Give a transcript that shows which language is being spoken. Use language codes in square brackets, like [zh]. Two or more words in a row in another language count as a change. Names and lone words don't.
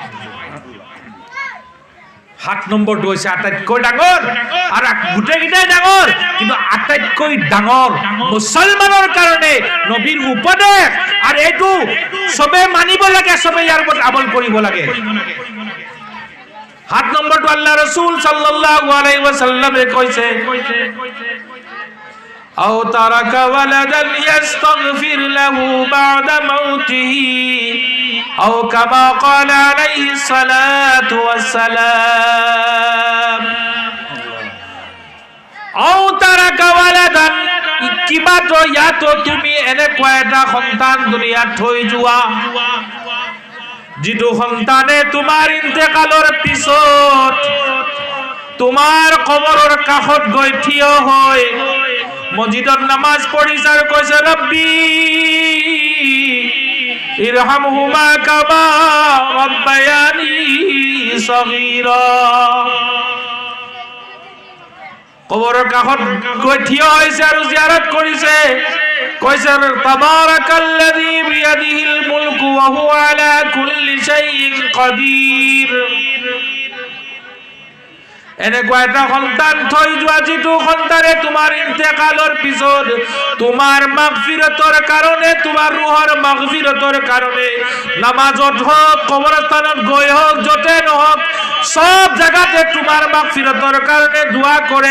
[as] 7 নম্বৰটো হৈছে আটাইতকৈ ডাঙৰ, আৰু গোটেইকেইটাই ডাঙৰ, কিন্তু আটাইতকৈ ডাঙৰ মুছলমানৰ কাৰণে নবীৰ উপদেশ, আৰু এইটো সবে মানিব লাগে, সবে ইয়াৰ ওপৰত আমল কৰিব লাগে। [ar] 7 নম্বৰটো আল্লাহ ৰাসূল صلى الله عليه وسلم কৈছে, أو ترك ولدا يستغفر له بعد موته أو كما قال عليه الصلاة والسلام. أو ترك ولدا, [as] কিবা তো ইয়াতো তুমি এনেকুৱা এটা সন্তান দুনিয়াত থৈ যোৱা, যিটো সন্তানে তোমাৰ ইন্তেকালৰ পিছত তোমাৰ কবৰৰ কাষত গৈ থিয় হয় মসজিদত নামাজ পঢ়িছে আৰু কৈছে [ar] رب ارحمهما كما ربياني صغيرا. [as] কবৰৰ কাষত গৈ থিয় হৈছে আৰু জিয়াৰত কৰিছে, কৈছে [ar] تبارك الذي بيده الملك وهو على كل شيء قدير. [as] এনেকুৱা এটা সন্তান থৈ যোৱা, যিটো সন্তানে তোমাৰ ইন্তেকালৰ পিছত তোমাৰ মাগফিৰতৰ কাৰণে, তোমাৰ ৰুহৰ মাগফিৰতৰ কাৰণে নামাজত হওক, কবৰস্থানত গৈ হওক, যতে নহওক, সব জায়গাতে তোমাৰ মাগফিৰতৰ কাৰণে দোয়া কৰে।